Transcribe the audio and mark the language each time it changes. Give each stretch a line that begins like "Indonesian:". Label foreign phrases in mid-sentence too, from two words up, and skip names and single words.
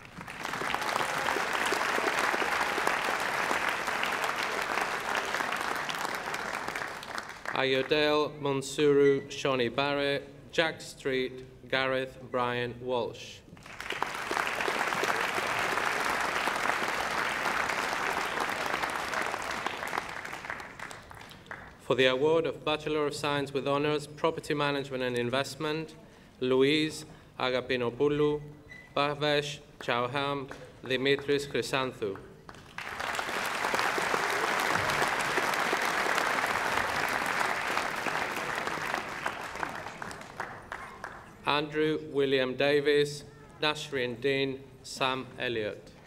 English: Ayodele Monsuru Shawnee Barrett, Jack Street, Gareth Brian Walsh. For the award of Bachelor of Science with Honours, Property Management and Investment, Louise Agapinopoulou, Bhavesh Chauham, Dimitris Chrysanthou. Andrew William Davis, Nashrin Dean, Sam Elliott.